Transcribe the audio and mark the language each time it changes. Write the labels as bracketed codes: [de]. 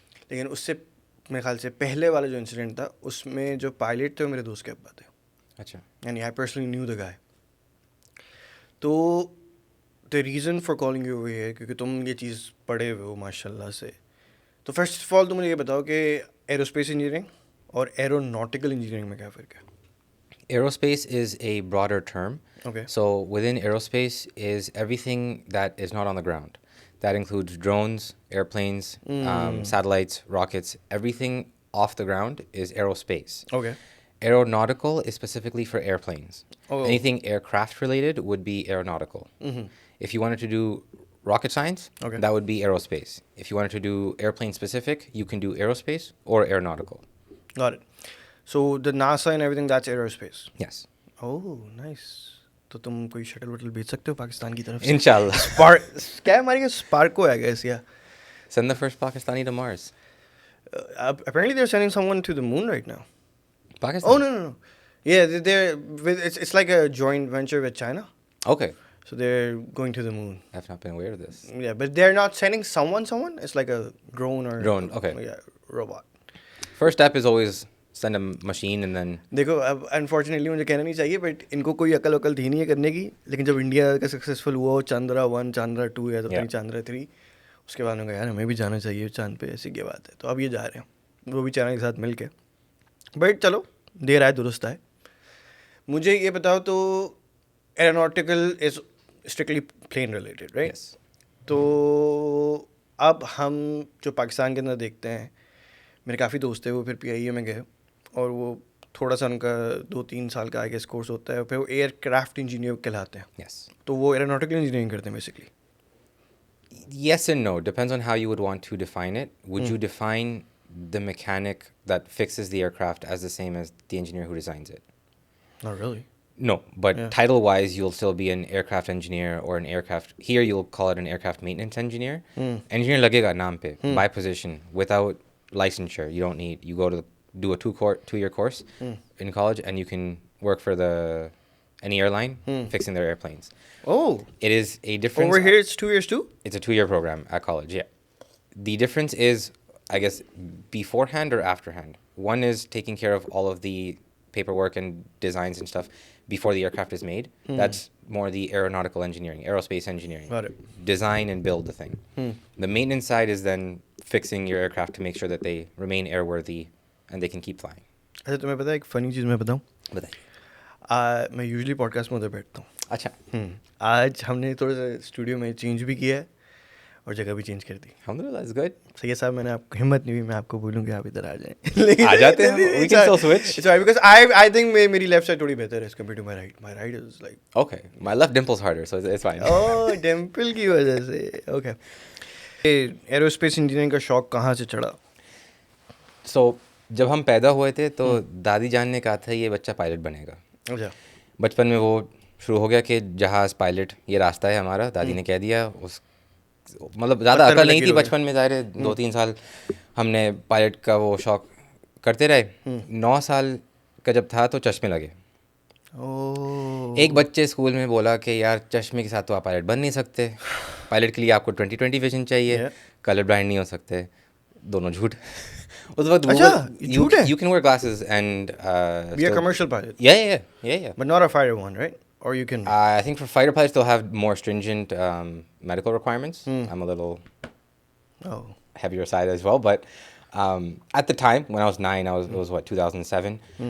[hi] लेकिन उससे मेरे ख्याल से पहले वाला जो इंसिडेंट था, उसमें जो पायलट थे वो मेरे दोस्त के अब्बा थे. अच्छा. [en] And I personally knew the guy. तो the reason for calling you over here, [hi] क्योंकि तुम ये चीज़ पढ़े हुए हो माशाल्लाह से. तो फर्स्ट ऑफ ऑल तुम मुझे ये बताओ कि एरोस्पेस इंजीनियरिंग और एरोनॉटिकल इंजीनियरिंग में क्या फ़र्क है? [en] Aerospace is a broader term. Okay. So within aerospace is everything that is not on the ground. That includes drones, airplanes, satellites, rockets. Everything off the ground is aerospace. Okay. Aeronautical is specifically for airplanes. Oh. Anything aircraft related would be aeronautical. If you wanted to do rocket science, that would be aerospace. If you wanted to do airplane specific, you can do aerospace or aeronautical. Got it. So the NASA and everything, that's aerospace. Yes. Oh, nice. [hi] तो तुम कोई shuttle वटल भेज सकते हो पाकिस्तान की तरफ से? [en] Inshallah. क्या हमारे Sparko, I guess, yeah. Send the first Pakistani to Mars. Apparently they're sending someone to the moon right now. Pakistan? Oh, no. Yeah, it's like a joint venture with China. Okay. So they're going to the moon. I've not been aware of this. Yeah, but they're not sending someone. It's like a drone or... Drone, okay. Yeah, robot. First step is always send a machine and then... [hi] देखो, अब unfortunately मुझे कहना नहीं चाहिए, but इनको कोई अकल थी नहीं है करने की. लेकिन जब इंडिया का सक्सेसफुल हुआ हो, चांद्रा 1, चांद्रा 2 या तो चांद्रा 3, उसके बाद उन्होंने कहा यार हमें भी जाना चाहिए चांद पे, ऐसी क्या बात है, तो अब ये जा रहे हैं वो भी चाइना के साथ मिल के। बट चलो देर आए दुरुस्त आए। मुझे ये बताओ तो [en] Aeronautical is strictly plane related right? Yes. [hi] तो अब हम जो पाकिस्तान के अंदर देखते हैं, मेरे काफ़ी दोस्त थे वो फिर पीआईए में गए और वो थोड़ा सा उनका 2-3 साल का आई गेस कोर्स होता है, फिर वो एयरक्राफ्ट इंजीनियर कहलाते हैं। [en] Yes. [hi] तो वो एरोनॉटिकल इंजीनियरिंग करते हैं basically. [en] Yes and no. Depends on how you would want to define it. Would you define the mechanic that fixes the aircraft as the same as the engineer who designs it? Not really. No, but Yeah. title-wise, you'll still be an aircraft engineer or an aircraft. Here, you'll call it an aircraft maintenance engineer. Engineer [hi] लगेगा नाम पे [en] by position without licensure. You don't need. You go to do a two-year course in college, and you can work for any airline fixing their airplanes. Oh, It is a difference. over here it's 2 years too? It's a 2-year program at college. Yeah, the difference is, I guess, beforehand or afterhand. One is taking care of all of the paperwork and designs and stuff before the aircraft is made. That's more the aeronautical engineering, aerospace engineering. Got it. Design and build the thing. The maintenance side is then fixing your aircraft to make sure that they remain airworthy and they can keep flying. [hi] अच्छा तुम्हें पता है एक funny चीज़ मैं बताऊँ? बताइए। मैं usually podcast में उधर बैठता हूँ। अच्छा। आज हमने थोड़ा सा स्टूडियो में चेंज भी किया है और जगह भी चेंज कर दी। [en] Alhamdulillah, that's good. [hi] सही है साहब, मैंने आपको हिम्मत नहीं हुई मैं आपको बोलूँ कि आप इधर आ जाएं। लेकिन आ जाते हैं हम, [en] we can still switch. It's alright because I think [hi] मेरी लेफ्ट साइड थोड़ी बेहतर है [en] as compared to my right. My right is like Okay, my left dimple's harder, so it's fine. [hi] ओह डिम्पल की वजह से ओके। एरोस्पेस इंजीनियरिंग का शौक कहाँ से चढ़ा? So जब हम पैदा हुए थे तो दादी जान ने कहा था ये बच्चा पायलट बनेगा। अच्छा। बचपन में वो शुरू हो गया कि जहाज़ पायलट ये रास्ता है हमारा। दादी ने कह दिया। उस मतलब ज़्यादा पत्थर अकल में नहीं लकीर थी हो गया। बचपन में, ज़ाहिर है 2-3 साल हमने पायलट का वो शौक करते रहे। 9 साल का जब था तो चश्मे लगे। ओह एक बच्चे स्कूल में बोला कि यार चश्मे के साथ तो आप पायलट बन नहीं सकते, पायलट के लिए आपको 20/20 विजन चाहिए, [en] Yeah. [hi] कलर ब्लाइंड नहीं हो सकते। दोनों झूठ। उस वक्त अच्छा, ये झूठ है? [en] you can wear glasses and be a commercial pilot yeah. but not a fighter one right? Or you can I think for fighter pilots they'll have more stringent medical requirements. I'm a little oh heavier side as well, but at the time when I was 9, it was what, 2007.